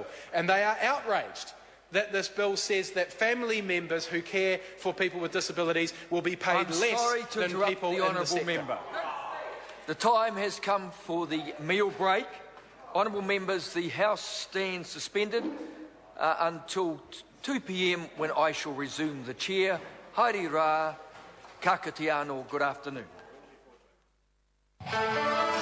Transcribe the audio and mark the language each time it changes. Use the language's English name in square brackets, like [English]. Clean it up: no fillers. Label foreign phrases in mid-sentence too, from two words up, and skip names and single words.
[English] And they are outraged that this bill says that family members who care for people with disabilities will be paid less than people in the sector. Member. The time has come for the meal break. Honourable members, the House stands suspended until 2 p.m. when I shall resume the chair. [Māori] Haere rā, ka kite anō, [English] good afternoon.